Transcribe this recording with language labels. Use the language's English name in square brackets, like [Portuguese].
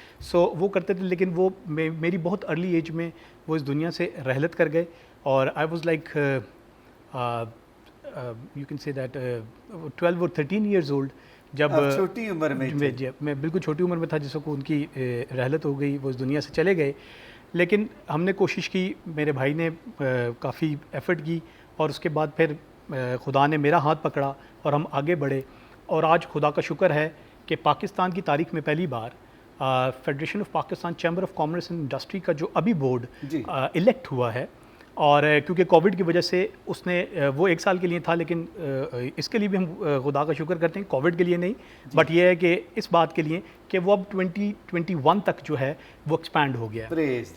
[Urdu] سو وہ کرتے تھے, لیکن وہ میری بہت ارلی ایج میں وہ اس دنیا سے رحلت کر گئے. [English] اور I was like you can say that 12 or 13 years old, [Urdu] جب آپ چھوٹی عمر میں تھے. میں بالکل چھوٹی عمر میں تھا جس کو ان کی رحلت ہو گئی، وہ اس دنیا سے چلے گئے. لیکن ہم نے کوشش کی، میرے بھائی نے کافی ایفرٹ کی، اور اس کے بعد پھر خدا نے میرا ہاتھ پکڑا اور ہم آگے بڑھے. اور آج خدا کا شکر ہے کہ پاکستان کی تاریخ میں پہلی بار federation of Pakistan chamber of commerce and industry کا جو ابھی بورڈ الیکٹ ہوا ہے، اور کیونکہ کووڈ کی وجہ سے اس نے وہ 1 سال کے لیے تھا، لیکن اس کے لیے بھی ہم خدا کا شکر کرتے ہیں، کووڈ کے لیے نہیں، بٹ یہ ہے کہ اس بات کے لیے کہ وہ اب 2021 تک جو ہے وہ ایکسپینڈ ہو گیا ہے.